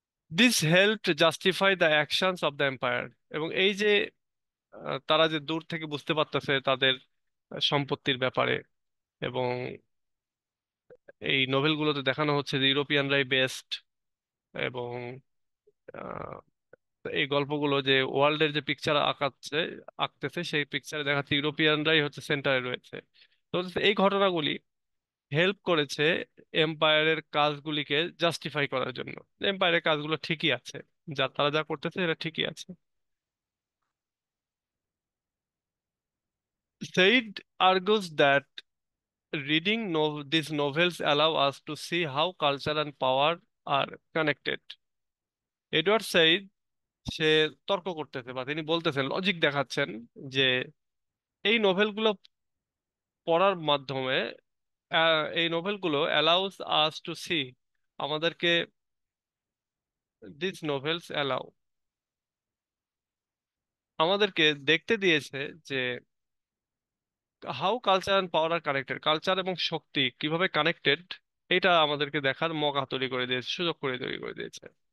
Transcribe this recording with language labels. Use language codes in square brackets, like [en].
[en] This helped justify the actions of the empire. [bn] এবং এই যে তারা যে দূর থেকে বুঝতে পারতেছে তাদের সম্পত্তির ব্যাপারে, এবং এই নোভেলগুলোতে দেখানো হচ্ছে যে ইউরোপিয়ানরাই বেস্ট, এবং আহ, এই গল্পগুলো যে ওয়ার্ল্ডের যে পিকচার আঁকতেছে সেই পিকচারে দেখাচ্ছে ইউরোপিয়ানরাই হচ্ছে সেন্টারে রয়েছে। তো এই ঘটনাগুলি হেল্প করেছে এম্পায়ারের কাজগুলিকে জাস্টিফাই করার জন্য, এম্পায়ারের কাজগুলো ঠিকই আছে, যা তারা যা করতেছে এটা ঠিকই আছে। [en] Said argues that reading these novels allow us to see how culture and power are connected. [bn] Edward said সে তর্ক করতেছে বা তিনি বলতেছেন, লজিক দেখাচ্ছেন যে এই নোভেলগুলো পড়ার মাধ্যমে, এই নোভেলগুলো [en] allows us to see, [bn] আমাদেরকে, [en] this novels allow, [bn] আমাদেরকে দেখতে দিয়েছে যে [en] how culture and power are connected, [bn] culture এবং শক্তি কিভাবে কানেক্টেড, এটা আমাদেরকে দেখার মৌকা তৈরি করে দিয়েছে, সুযোগ করে তৈরি করে দিয়েছে।